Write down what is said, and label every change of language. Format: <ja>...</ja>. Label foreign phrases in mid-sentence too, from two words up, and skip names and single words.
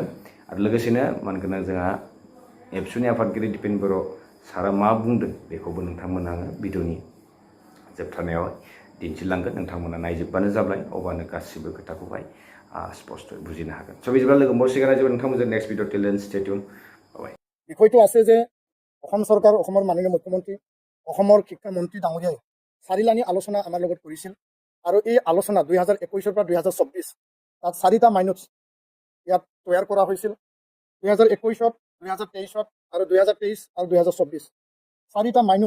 <brx>आरो लोगोसेनो मानगोनां जोंहा एबसुनि आफादगिरि दिपेन बर' सारा मा बुंदों बेखौबो नोंथांमोना आङो भिडिअनि जोबथारनायाव दिन्थिलांगोन। नोंथांमोना नायजोबबानो जाबाय, अब्लानो गासिबो खोथाखौहाय स्पष्ट बुजिनो हागोन। स' बिदिब्ला लोगो मोनसिगोन आरो नोंथांमोनजों</brx> <en>next video till then stay tune bye.</en> <as>বিষয়টো আছে যে অসম চৰকাৰ, অসমৰ মাননীয় মুখ্যমন্ত্ৰী, অসমৰ শিক্ষামন্ত্ৰী ডাঙৰীয়াই চাৰিলানি আলোচনা আমাৰ লগত কৰিছিল আৰু এই আলোচনা 2021 পৰা 2024 তাত 4টা মাইনটছ ইয়াত তৈয়াৰ কৰা হৈছিল। 2021, 2023 আৰু 2023 আৰু 2024 4টা মাইনটছ।</as>